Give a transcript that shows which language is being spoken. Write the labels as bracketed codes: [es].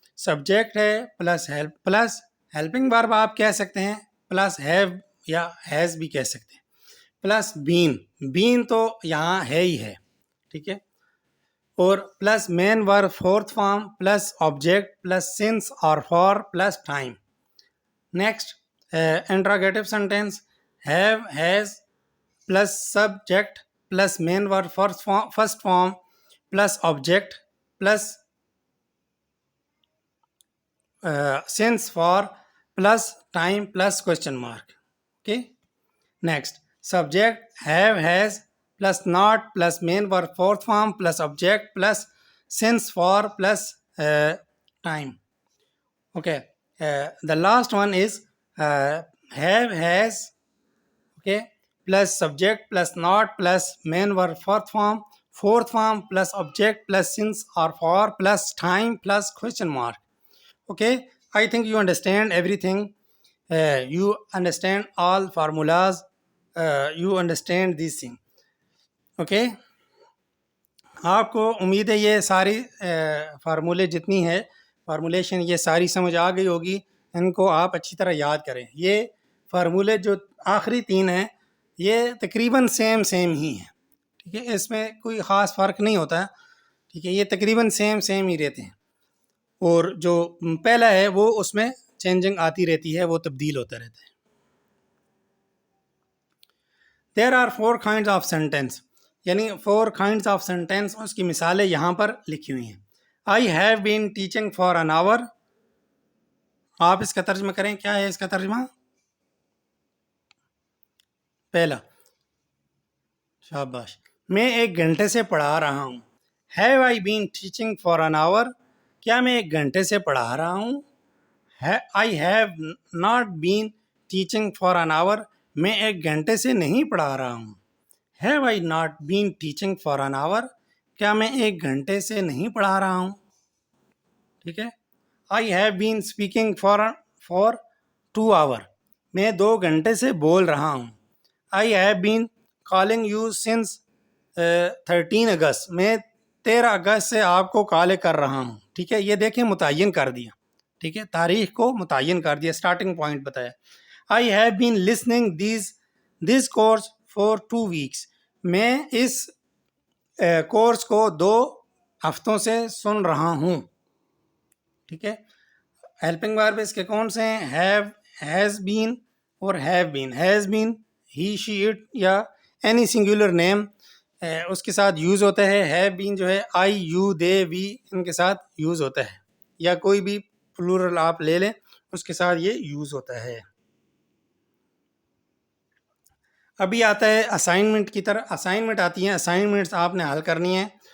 [ur] Subject ہے plus help plus helping ورب آپ کہہ سکتے ہیں, پلس ہیو یا ہیز بھی کہہ سکتے ہیں, پلس بین تو یہاں ہے ہی ہے. ٹھیک ہے, اور پلس مین ورب fourth form, plus object, plus since اور for, plus time. [en] Next interrogative sentence, have, has, plus subject, plus main verb first form, plus object, plus since for, plus time, plus question mark. Okay. Next, subject have, has, plus not, plus main verb fourth form, plus object, plus since for, plus time. Okay. The last one is have, has, okay, plus subject, plus not, plus main verb fourth form, plus object, plus since or for, plus time, plus question mark. Okay, I think you understand everything. You understand all formulas. You understand these things. [ur] Okay, آپ کو امید ہے یہ ساری فارمولے جتنی ہے formulation یہ ساری سمجھ آ گئی ہوگی. ان کو آپ اچھی طرح یاد کریں. یہ فارمولے جو آخری 3 ہیں یہ تقریباً سیم ہی ہیں. ٹھیک ہے, اس میں کوئی خاص فرق نہیں ہوتا. ٹھیک ہے, یہ تقریباً سیم ہی رہتے ہیں. اور جو پہلا ہے وہ اس میں چینجنگ آتی رہتی ہے, وہ تبدیل ہوتا رہتا ہے. [en] There are 4 kinds of sentence, یعنی 4 kinds of sentence, [ur] اس کی مثالیں یہاں پر لکھی ہوئی ہیں. [en] I have been teaching for an hour. [ur] آپ اس کا ترجمہ کریں, کیا ہے اس کا ترجمہ؟ پہلا, شاباش, میں 1 گھنٹے سے پڑھا رہا ہوں. [en] Have I been teaching for an hour? [ur] کیا میں 1 گھنٹے سے پڑھا رہا ہوں؟ [en] I have not been teaching for an hour. [ur] میں 1 گھنٹے سے نہیں پڑھا رہا ہوں. [en] Have I not been teaching for an hour? [ur] کیا میں 1 گھنٹے سے نہیں پڑھا رہا ہوں؟ ٹھیک ہے. [en] I have been speaking for 2 hours. [ur] میں 2 گھنٹے سے بول رہا ہوں. [en] I have been calling you since 13 August. [ur] میں 13 اگست سے آپ کو کال کر رہا ہوں. ٹھیک ہے, یہ دیکھیں متعین کر دیا. ٹھیک ہے, تاریخ کو متعین کر دیا, اسٹارٹنگ پوائنٹ بتایا. [en] I have been listening this course for 2 weeks. [ur] میں اس کورس کو 2 ہفتوں سے سن رہا ہوں. ٹھیک ہے. ہیلپنگ ورب اس کے کون سے ہیں؟ have, has been اور have been. [en] has been he, she, it یا any singular name [ur] اس کے ساتھ یوز ہوتا ہے. have been جو ہے I, you, they, we ان کے ساتھ یوز ہوتا ہے, یا کوئی بھی پلورل آپ لے لیں اس کے ساتھ یہ یوز ہوتا ہے. ابھی آتا ہے اسائنمنٹ کی طرح. اسائنمنٹ آتی ہیں, اسائنمنٹس آپ نے حل کرنی ہے.